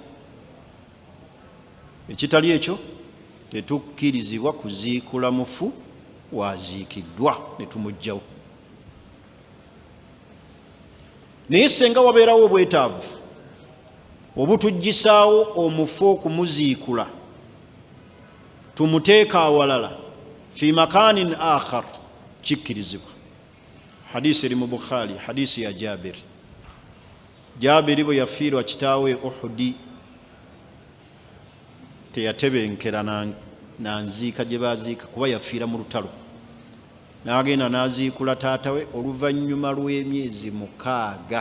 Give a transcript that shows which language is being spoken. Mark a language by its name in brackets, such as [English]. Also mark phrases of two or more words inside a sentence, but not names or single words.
[Ganda] Ekitali ekyo tetukkirizibwa kuziikula mufu waziikiddwa ne tumugjawo. Naye senga wabeerawo obwetaavu obutuggisaawo omufu okumuziikula, tumuteeka awalala [Arabic] في مكان آخر, [Ganda] kikkirizibwa. Hadisi eri mu Bukhari, hadisi ya Jabir. Jabiri bwe yafiirwa kitaawe Uhudi, teyatebenkera nanziika gye baziika, kuba yafiira mu lutalo. N'agenda n'aziikula taatawe oluvannyuma lw'emyezi 6.